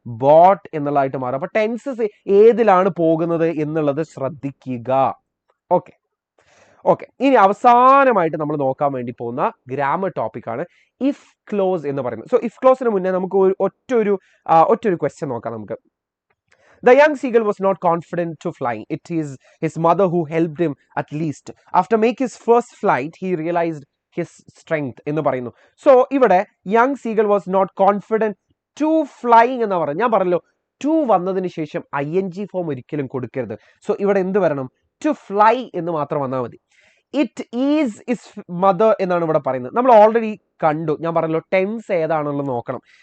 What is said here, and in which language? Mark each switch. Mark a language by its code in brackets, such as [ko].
[ml] Boat എന്നുള്ളതായിട്ട് മാറും. അപ്പൊ tenses ഏതിലാണ് പോകുന്നത് എന്നുള്ളത് ശ്രദ്ധിക്കുക. ഓക്കെ ഓക്കെ ഇനി അവസാനമായിട്ട് നമ്മൾ നോക്കാൻ വേണ്ടി പോകുന്ന ഗ്രാമർ ടോപ്പിക് ആണ് ഇഫ് ക്ലോസ് എന്ന് പറയുന്നത്. സോ ഇഫ് ക്ലോസിന് മുന്നേ നമുക്ക് ഒറ്റൊരു ക്വസ്റ്റ്യൻ നോക്കാം നമുക്ക്. [en] The young seagull was not confident to flying. It is his mother who helped him at least. After making his first flight, he realized his strength [ml] എന്ന് പറയുന്നു. So ഇവിടെ [en] young seagull was not confident to flying [ml] എന്ന് പറയുന്നത്. ഞാൻ പറഞ്ഞല്ലോ to വന്നതിന് ശേഷം ING form ഒരിക്കലും കൊടുക്കരുത്. സോ ഇവിടെ എന്ത് വരണം? ടു ഫ്ലൈ എന്ന് മാത്രം വന്നാൽ മതി. [en] it is is mother [ml] എന്നാണ് ഇവിടെ പറയുന്നത്. നമ്മൾ ഓൾറെഡി കണ്ടു, ഞാൻ പറഞ്ഞല്ലോ ടെൻസ് ഏതാണെന്നുള്ളത് നോക്കണം.